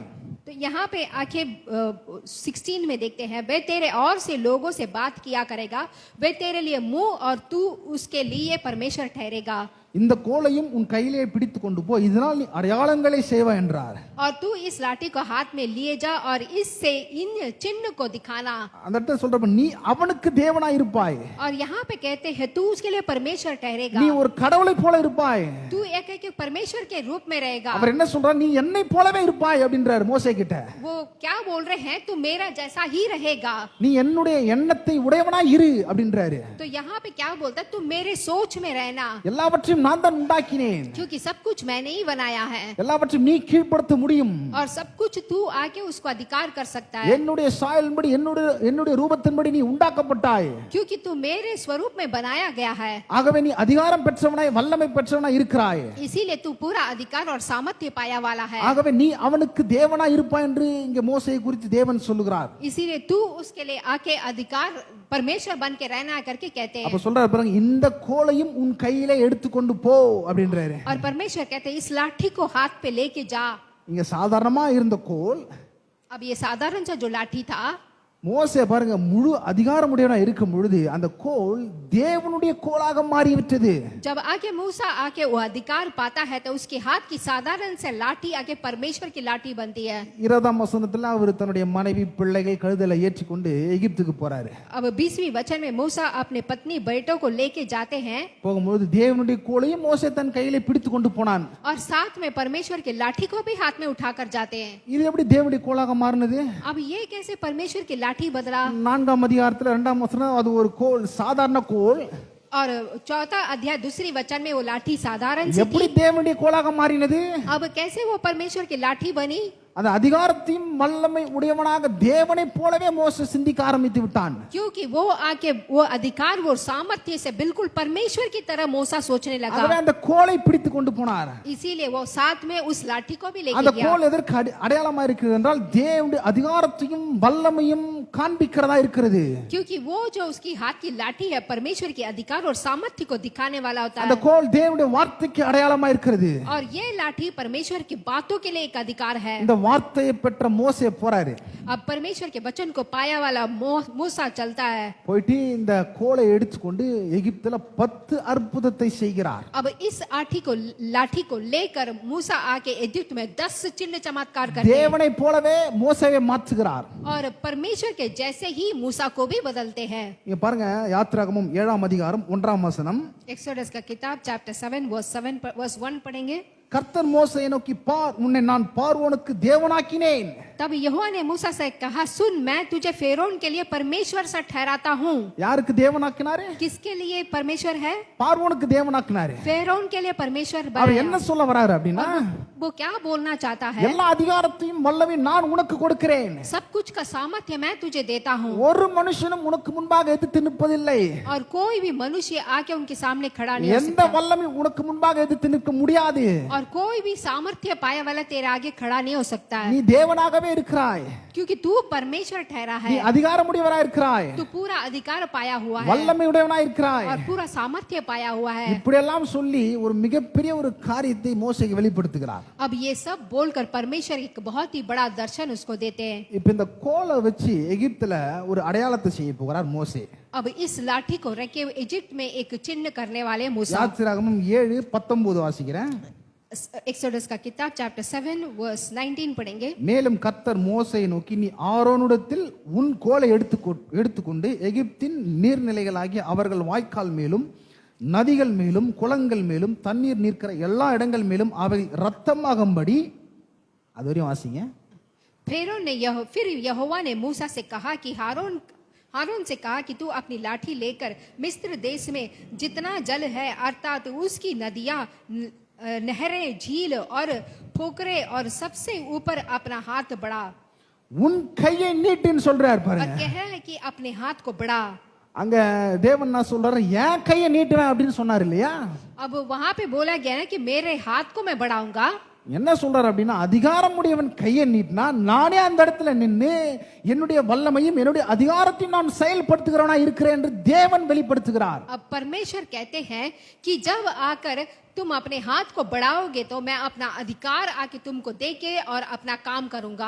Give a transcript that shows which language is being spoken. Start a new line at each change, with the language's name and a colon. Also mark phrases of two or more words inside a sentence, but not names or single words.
Hindi: तो यहाँ पे आके 16 में देखते हैं, वे तेरे और से लोगों से बात किया करेगा, वे तेरे लिए मुंह और तू उसके लिए परमेश्वर ठहरेगा.
Tamil: இந்த கோலையும் உன் கையிலே பிடித்து கொண்டு போ, இதனால் நீ அடையாளங்களை செய்வ என்றார்.
Hindi: और तू इस लाठी को हाथ में लिए जा और इससे इन चिन्ह को दिखाना.
Tamil: அந்த இடத்துல சொல்றப்ப நீ அவனுக்கு தேவனாய் இருப்பாய்,
Hindi: और यहाँ पे कहते हैं तू उसके लिए परमेश्वर ठहरेगा,
Tamil: நீ ஒரு கடவுளை போல இருப்பாய்.
Hindi: तू एक परमेश्वर के रूप में रहेगा.
Tamil: அவர் என்ன சொல்றார், நீ என்னை போலவே இருப்பாய் அப்படின்றார் மோசே கிட்ட.
Hindi: वो क्या बोल रहे हैं, तू मेरा जैसा ही रहेगा.
Tamil: நீ என்னுடைய எண்ணத்தை உடையவனாய் இரு அப்படின்றாரு.
Hindi: तो यहाँ पे क्या बोलता है, तू मेरे सोच में रहना,
Tamil: எல்லாவற்றையும் நான் தான் உண்டாக்கினேன்,
Hindi: क्योंकि सब कुछ मैंने ही बनाया है,
Tamil: எல்லாவற்றையும் நீ கீழ்ப்படுத்த முடியும்,
Hindi: और सब कुछ तू आके उसको अधिकार कर सकता है,
Tamil: என்னுடைய சாயலின்படி என்னுடைய ரூபத்தின்படி நீ உண்டாக்கப்பட்டாய்,
Hindi: क्योंकि तू मेरे स्वरूप में बनाया गया है.
Tamil: ஆகவே நீ அதிகாரம் பெற்றவனாய் வல்லமை பெற்றவனாய் இருக்கிறாய்.
Hindi: इसीलिए तू पूरा अधिकार और सामर्थ्य पाया वाला है.
Tamil: ஆகவே நீ அவனுக்கு தேவனாய் இருப்பாய் என்று இங்கே மோசேயை குறித்து தேவன் சொல்லுகிறார்.
Hindi: इसीलिए तू उसके लिए आके अधिकार परमेश्वर बन के रहना करके कहते हैं.
Tamil: அப்ப சொல்றாரு பாருங்க, இந்த கோலையும் உன் கையிலே எடுத்துக்கொண்டு போ அப்படின்றாரு.
Hindi: और परमेश्वर कहते हैं इस लाठी को हाथ पे लेके जा.
Tamil: இங்க சாதாரணமா இருந்த கோல்,
Hindi: अब ये साधारण सा जो लाठी था,
Tamil: மோசே பாருங்க முழு அதிகாரமுடையவனா இருக்கும் பொழுது அந்த கோல் தேவனுடைய கோலாக மாறிவிட்டது.
Hindi: जब आके मूसा आके वो अधिकार पाता है तो उसके हाथ की साधारण से लाठी आके परमेश्वर की लाठी बनती है.
Tamil: 20ஆம் வசனத்துல அவர் தன்னுடைய மனைவி பிள்ளைகள் கழுதையில ஏற்றிக்கொண்டு எகிப்துக்கு போறாரு.
Hindi: अब 20वीं वचन में मूसा अपने पत्नी बेटों को लेके जाते हैं,
Tamil: போகும்போது தேவனுடைய கோலையும் மோசே தன் கையிலே பிடித்து கொண்டு போனான்.
Hindi: और साथ में परमेश्वर की लाठी को भी हाथ में उठाकर जाते हैं.
Tamil: இது எப்படி தேவனுடைய கோலாக மாறினது?
Hindi: अब ये कैसे परमेश्वर की लाठी बदला?
Tamil: 4ஆம் அதிகாரத்துல 2ஆம் வசனம், அது ஒரு கோல், சாதாரண கோல்.
Hindi: और 4 अध्याय 2 वचन में वो लाठी साधारण सी
Tamil: எப்படி
Hindi: थी.
Tamil: தேவனுடைய கோலாக மாறினது?
Hindi: अब कैसे वो परमेश्वर की लाठी बनी?
Tamil: அந்த அதிகாரத்தையும் வல்லமை உடையவனாக தேவனை போலவே மோசே சிந்திக்க ஆரம்பித்து விட்டான்.
Hindi: क्योंकि वो आके वो अधिकार वो सामर्थ्य से बिल्कुल परमेश्वर की तरह मूसा सोचने
Tamil: ஆகவே
Hindi: लगा.
Tamil: அந்த கோலை பிடித்து கொண்டு போனார்.
Hindi: इसीलिए वो साथ में उस लाठी को भी
Tamil: அந்த
Hindi: लेके गया.
Tamil: கோல் எதற்கு அடையாளமா இருக்கிறது என்றால் தேவனுடைய அதிகாரத்தையும் வல்லமையும் காண்பிக்கிறதா இருக்கிறது.
Hindi: क्योंकि वो जो उसकी हाथ की लाठी है परमेश्वर के अधिकार और सामर्थ्य को दिखाने वाला होता
Tamil: அந்த
Hindi: है,
Tamil: கோல் தேவனுடைய வார்த்தைக்கு அடையாளமா இருக்கிறது.
Hindi: और ये लाठी परमेश्वर की बातों के लिए एक अधिकार है.
Tamil: இந்த வார்த்தையை பெற்ற மோசே போறாரு.
Hindi: अब परमेश्वर के वचन को पाया वाला मूसा चलता है.
Tamil: போயிட்டு இந்த கோலை எடுத்துக்கொண்டு எகிப்துல 10 அற்புதத்தை செய்கிறார்.
Hindi: अब इस लाठी को लेकर मूसा आके इजिप्ट में 10 चिन्ह चमत्कार करते हैं.
Tamil: தேவனை போலவே மோசேவை மாற்றுகிறார்.
Hindi: और परमेश्वर के जैसे ही मूसा को भी बदलते हैं.
Tamil: இங்க பாருங்க, யாத்திராகமம் 7ஆம் அதிகாரம் 1ஆம் வசனம்.
Hindi: एक्सोडस का किताब चैप्टर 7 वर्स 1 पढ़ेंगे.
Tamil: கர்த்தர் மோசேயை நோக்கி, பார், உன்னை நான் பார்வோனுக்கு தேவனாக்கினேன்.
Hindi: तब यहोवा ने मूसा से कहा, सुन, मैं तुझे फेरोन के लिए परमेश्वर सा ठहराता हूँ.
Tamil: யாருக்கு தேவனாக்கினாரு?
Hindi: किसके लिए परमेश्वर है?
Tamil: பார்வோனுக்கு தேவனாக்கினாரு.
Hindi: फेरोन के लिए परमेश्वर
Tamil: அவர்
Hindi: बनाया.
Tamil: என்ன சொல்ல வராரு அப்படின்னா,
Hindi: वो क्या बोलना चाहता है?
Tamil: எல்லா அதிகாரத்தையும் வல்லமையும் நான் உனக்கு கொடுக்கிறேன்.
Hindi: सब कुछ का सामर्थ्य मैं तुझे देता हूँ,
Tamil: ஒரு மனுஷனும் உனக்கு முன்பாக எதிர்த்து நிற்பதில்லை.
Hindi: और कोई भी मनुष्य आके उनके सामने खड़ा नहीं हो
Tamil: எந்த
Hindi: सकता,
Tamil: வல்லமையும் உனக்கு முன்பாக எதிர்த்து நிற்க முடியாது.
Hindi: और कोई भी सामर्थ्य पाया वाला तेरे आगे खड़ा नहीं हो सकता है.
Tamil: நீ தேவனாகவே இருக்கிறாய்.
Hindi: क्योंकि तू परमेश्वर ठहरा
Tamil: நீ
Hindi: है.
Tamil: அதிகாரமுடையவராய் இருக்கிறாய்.
Hindi: तू पूरा अधिकार पाया हुआ है
Tamil: வல்லமையுடையவனாய் இருக்கிறாய்.
Hindi: और पूरा सामर्थ्य पाया हुआ है.
Tamil: இப்படி எல்லாம் சொல்லி ஒரு மிகப்பெரிய ஒரு காரியத்தை மோசேக்கு வெளிப்படுத்துகிறார்.
Hindi: अब ये सब बोलकर परमेश्वर एक बहुत ही बड़ा दर्शन उसको देते हैं.
Tamil: இப்ப இந்த கோலை வச்சு எகிப்துல ஒரு அடையாளத்தை செய்ய போகிறார் மோசே.
Hindi: अब इस लाठी को रखे हुए इजिप्ट में एक चिन्ह करने वाले मूसा.
Tamil: யாத்திராகமம் 7:19 வாசிக்கிறேன்.
Hindi: एक्सोडस का किताब चैप्टर 7 वर्स 19 पढ़ेंगे.
Tamil: மேலும் கர்த்தர் மோசேயை நோக்கி, நீ ஆரோனிடத்தில் உன் கோலை எடுத்துக்கொண்டு எகிப்தின் நீர்நிலைகளாகிய அவர்கள் வாய்க்கால் மேலும் நதிகள் மேலும் குளங்கள் மேலும் தண்ணீர் நிற்கிற எல்லா இடங்கள் மேலும் அவை ரத்தமாகும்படி, அது வரையும் வாசிங்க.
Hindi: फिर यहोवा ने मूसा से कहा कि हारून से कहा कि तू अपनी लाठी लेकर मिस्र देश में जितना जल है अर्थात उसकी नदियां, नहरें, झील और पोखरे और सबसे ऊपर अपना हाथ बढ़ा.
Tamil: உன் கையை நீட்டுன்னு சொல்றார்
Hindi: और
Tamil: பாருங்க.
Hindi: कहा है कि अपने हाथ को बढ़ा.
Tamil: அங்க தேவன் நான் சொல்றாரு, என் கையை நீட்டுவேன் அப்படின்னு சொன்னார் இல்லையா?
Hindi: अब वहां पे बोला गया है कि मेरे हाथ को मैं बढ़ाऊंगा.
Tamil: என்ன சொல்றாரு அப்படின்னா, அதிகாரம் உடையவன் கையை நீட்டினா நானே அந்த இடத்துல நின்று என்னுடைய வல்லமையும் என்னுடைய அதிகாரத்தையும் நான் செயல்படுத்துகிறவனா இருக்கிறேன் என்று தேவன் வெளிப்படுத்துகிறார்.
Hindi: अब परमेश्वर कहते हैं कि जब आकर तुम अपने हाथ को बढ़ाओगे तो मैं अपना अधिकार आके तुमको देके और अपना काम करूंगा.